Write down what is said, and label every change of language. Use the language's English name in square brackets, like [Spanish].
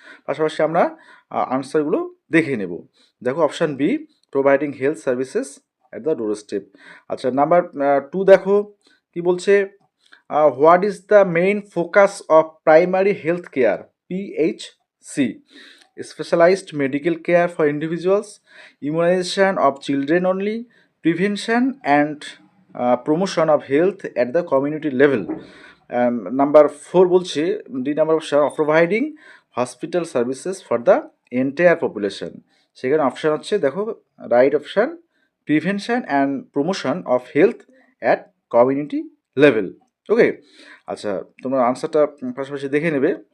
[Bangla] পাশাপাশি আমরা আনসারগুলো দেখে নেব। দেখো, option B, [English] Providing health services at the doorstep. [Bangla] আচ্ছা, নাম্বার 2 দেখো কি বলছে, [English] What is the main focus of primary health care, PHC? Specialized medical care for individuals, immunization of children only, prevention and promotion of health at the community level. [Bangla] Number 4 বলছে, D number option, [English] Providing hospital services for the entire population. [Bangla] সেখানে option হচ্ছে, দেখো right option, [English] Prevention and promotion of health at community level. [Bangla] ওকে, আচ্ছা তোমরা আনসারটা পাশাপাশি দেখে নেবে।